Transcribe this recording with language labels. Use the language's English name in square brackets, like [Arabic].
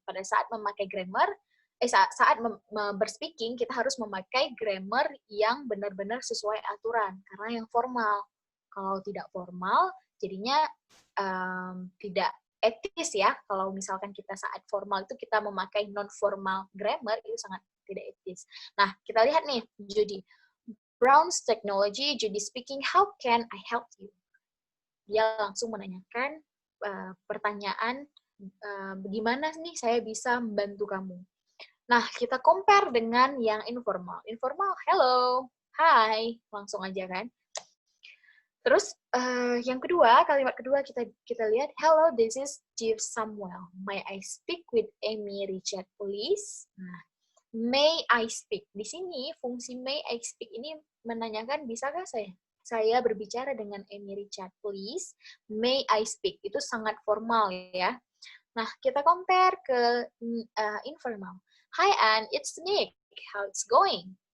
[Indonesian] Pada saat memakai grammar, saat berspeaking, kita harus memakai grammar yang benar-benar sesuai aturan, karena yang formal. Kalau tidak formal, jadinya tidak etis ya. Kalau misalkan kita saat formal itu kita memakai non-formal grammar, itu sangat tidak etis. Nah, kita lihat nih, Judy. [English] Brown's technology, Judy speaking, how can I help you? [Indonesian] Dia langsung menanyakan pertanyaan, bagaimana nih saya bisa membantu kamu? Nah, kita compare dengan yang informal. Informal, hello, hi, langsung aja kan. Terus yang kedua, kalimat kedua kita lihat, [English] hello, this is Jeeves Samuel. May I speak with Amy Richard, please? [Indonesian] Nah, [English] may I speak. [Indonesian] Di sini fungsi [English] may I speak [Indonesian] ini menanyakan bisakah saya berbicara dengan Amy Richard, [English] please? May I speak. [Indonesian] Itu sangat formal ya. Nah, kita compare ke informal. [English] Hi Anne, it's Nick. How it's going?